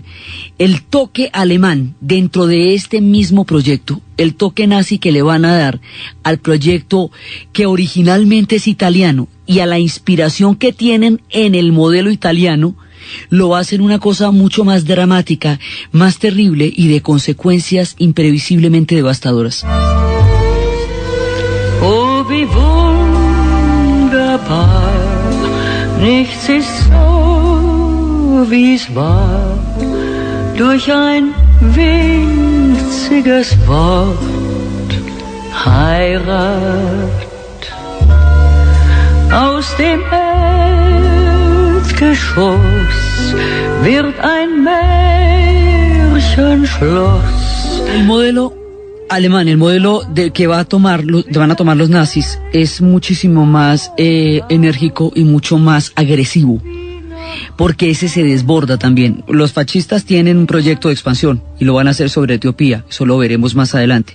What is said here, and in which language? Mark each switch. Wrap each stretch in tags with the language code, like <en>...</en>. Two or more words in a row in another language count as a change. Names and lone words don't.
<es>El toque alemán dentro de este mismo proyecto, el toque nazi que le van a dar al proyecto que originalmente es italiano y a la inspiración que tienen en el modelo italiano, lo va a hacer una cosa mucho más dramática, más terrible y de consecuencias imprevisiblemente devastadoras.</es> <de>Oh, wie wunderbar, nichts ist so, wie's war, durch ein winziges Wort, Heirat, aus dem Erdgeschoss wird ein Märchenschloss.</de> <es>El modelo alemán, el modelo que van a tomar los nazis, es muchísimo más enérgico y mucho más agresivo, porque ese se desborda también. Los fascistas tienen un proyecto de expansión y lo van a hacer sobre Etiopía, eso lo veremos más adelante.</es>